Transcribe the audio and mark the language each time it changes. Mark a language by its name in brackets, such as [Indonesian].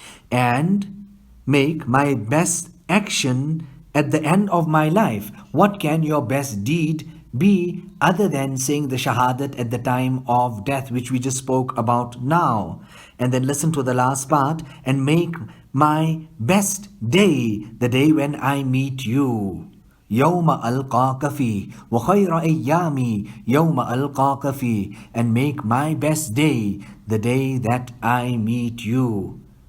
[English] And make my best action at the end of my life. What can your best deed be other than saying the shahadat at the time of death, which we just spoke about now? And then listen to the last part. And make my best day the day when I meet you. [Arabic] يوم ألقاك فيه وخير أيامي يوم ألقاك فيه. [English] And make my best day the day that I meet you.